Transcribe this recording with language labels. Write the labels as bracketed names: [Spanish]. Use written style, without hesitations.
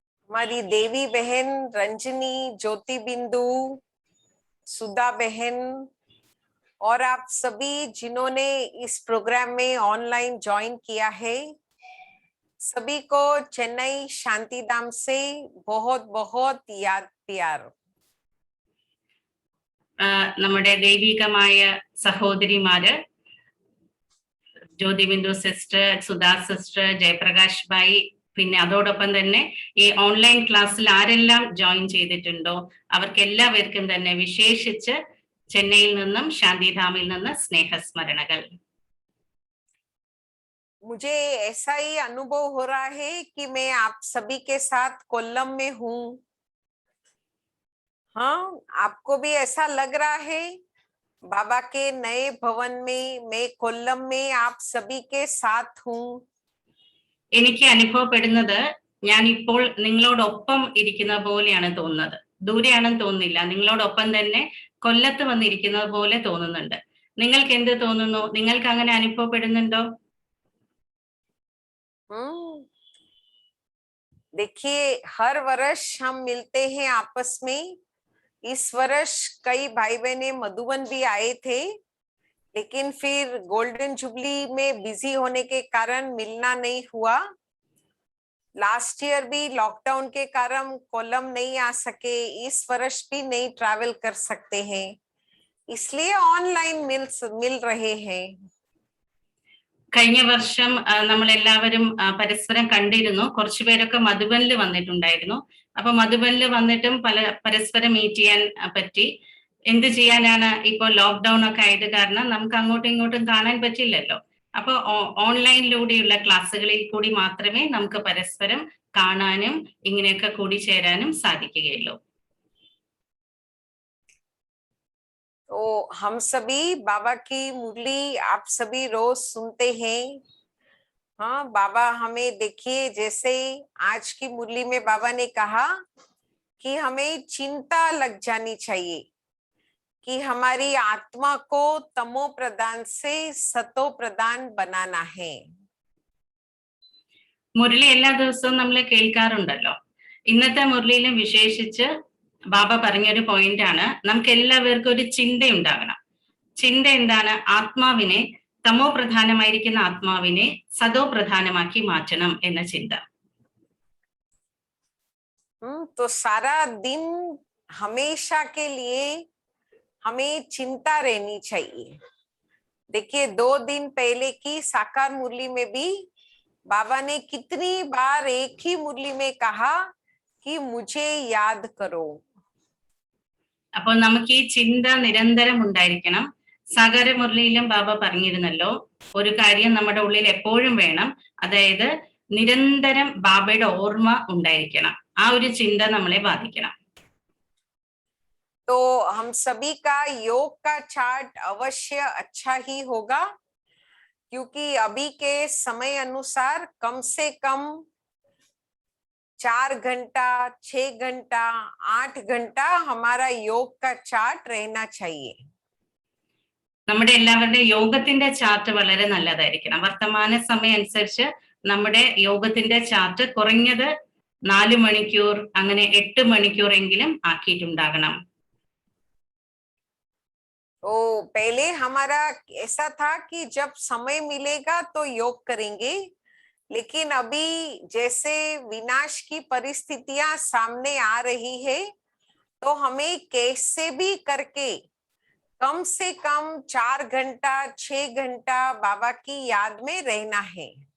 [Hindi] हमारी देवी बहन रंजनी, ज्योति बिंदु, सुधा बहन और आप सभी जिन्होंने इस प्रोग्राम में ऑनलाइन ज्वाइन किया है, सभी को चेन्नई शांतिधाम से बहुत बहुत याद प्यार। [Malayalam] നമ്മുടെ ദൈവികമായ സഹോദരിമാര് ജ്യോതി ബിന്ദു സിസ്റ്റർ, സുധാ സിസ്റ്റർ, ജയപ്രകാശ് ഭായി, പിന്നെ അതോടൊപ്പം തന്നെ ഈ ഓൺലൈൻ ക്ലാസ്സിൽ ആരെല്ലാം ജോയിൻ ചെയ്തിട്ടുണ്ടോ അവർക്ക് എല്ലാവർക്കും തന്നെ വിശേഷിച്ച് ചെന്നൈയിൽ നിന്നും ശാന്തിധാമിൽ നിന്ന് സ്നേഹസ്മരണകൾ. [Hindi] मुझे ऐसा ही अनुभव हो रहा है कि मैं आप सभी के साथ कोल्लम में हूँ। हाँ, आपको भी ऐसा लग रहा है? बाबा के नए भवन में मैं कोल्लम में आप सभी के साथ हूँ। [Malayalam] എനിക്ക് അനുഭവപ്പെടുന്നത് ഞാൻ ഇപ്പോൾ നിങ്ങളോടൊപ്പം ഇരിക്കുന്ന പോലെയാണ് തോന്നുന്നത്. ദൂരെയാണെന്ന് തോന്നുന്നില്ല, നിങ്ങളോടൊപ്പം തന്നെ കൊല്ലത്ത് വന്നിരിക്കുന്നത് പോലെ തോന്നുന്നുണ്ട്. നിങ്ങൾക്ക് എന്ത് തോന്നുന്നു? നിങ്ങൾക്ക് അങ്ങനെ അനുഭവപ്പെടുന്നുണ്ടോ? [Hindi] देखिए, हर वर्ष हम मिलते हैं आपस में। इस वर्ष कई भाई बहने मधुबन भी आए थे, लेकिन फिर गोल्डन जुबली में बिजी होने के कारण मिलना नहीं हुआ। लास्ट ईयर भी लॉकडाउन के कारण कोल्लम नहीं आ सके, इस वर्ष भी नहीं ट्रैवल कर सकते हैं, इसलिए ऑनलाइन मिल रहे हैं। [Malayalam] കഴിഞ്ഞ വർഷം നമ്മൾ എല്ലാവരും പരസ്പരം കണ്ടിരുന്നു. കുറച്ചുപേരൊക്കെ മധുബനിൽ വന്നിട്ടുണ്ടായിരുന്നു. അപ്പൊ മധുബനിൽ വന്നിട്ടും പരസ്പരം മീറ്റ് ചെയ്യാൻ പറ്റി. എന്ത് ചെയ്യാനാണ്, ഇപ്പൊ ലോക്ക്ഡൌൺ ഒക്കെ ആയത് കാരണം നമുക്ക് അങ്ങോട്ടും ഇങ്ങോട്ടും കാണാൻ പറ്റില്ലല്ലോ. അപ്പൊ ഓൺലൈനിലൂടെയുള്ള ക്ലാസ്സുകളിൽ കൂടി മാത്രമേ നമുക്ക് പരസ്പരം കാണാനും ഇങ്ങനെയൊക്കെ കൂടിച്ചേരാനും സാധിക്കുകയുള്ളൂ. [Hindi] तो हम सभी बाबा की मुरली आप सभी रोज सुनते हैं। हाँ, बाबा हमें देखिए, जैसे आज की मुरली में बाबा ने कहा कि हमें चिंता लग जानी चाहिए कि हमारी आत्मा को तमो प्रधान से सतो प्रधान बनाना है। [Malayalam] മുരളി എല്ലാ ദിവസവും നമ്മൾ കേൾക്കാറുണ്ടല്ലോ. ഇന്നത്തെ മുരളിയിലും വിശേഷിച്ച് ബാബ പറഞ്ഞൊരു പോയിന്റ് ആണ്, നമുക്ക് എല്ലാവർക്കും ഒരു ചിന്ത ഉണ്ടാകണം. ചിന്ത എന്താണ്? ആത്മാവിനെ, തമോ പ്രധാനമായിരിക്കുന്ന ആത്മാവിനെ സതോ പ്രധാനമാക്കി മാറ്റണം എന്ന ചിന്ത. [Hindi] तो सारा दिन हमेशा के लिए हमें चिंता रहनी चाहिए। देखिए, 2 दिन पहले की साकार मुरली में भी बाबा ने कितनी बार एक ही मुरली में कहा कि मुझे याद करो। [Malayalam] അപ്പോൾ നമുക്ക് ഈ ചിന്ത നിരന്തരം ഉണ്ടായിരിക്കണം. സാഗര മുരളിയിലും ബാബ പറഞ്ഞിരുന്നല്ലോ, ഒരു കാര്യം നമ്മുടെ ഉള്ളിൽ എപ്പോഴും വേണം, അതായത് നിരന്തരം ബാബയുടെ ഓർമ്മ ഉണ്ടായിരിക്കണം. ആ ഒരു ചിന്ത നമ്മളെ ബാധിക്കണം. [Hindi] तो हम सभी का योग का चार्ट अवश्य अच्छा ही होगा, क्योंकि अभी के समय अनुसार कम से कम 4 घंटा, 6 घंटा, 8 घंटा हमारा योग का चार्ट रहना चाहिए। [Malayalam] നമ്മുടെ എല്ലാവരുടെ യോഗത്തിന്റെ ചാർട്ട് വളരെ നല്ലതായിരിക്കണം. വർത്തമാന സമയം അനുസരിച്ച് നമ്മുടെ യോഗത്തിന്റെ ചാർട്ട് കുറഞ്ഞത് 4 മണിക്കൂർ, അങ്ങനെ 8 മണിക്കൂറെങ്കിലും ആക്കിയിട്ടുണ്ടാകണം. [Hindi] तो पहले हमारा ऐसा था कि जब समय मिलेगा तो योग करेंगे, लेकिन अभी जैसे विनाश की परिस्थितियां सामने आ रही है, तो हमें कैसे भी करके कम से कम 4 घंटा, 6 घंटा बाबा की याद में रहना है।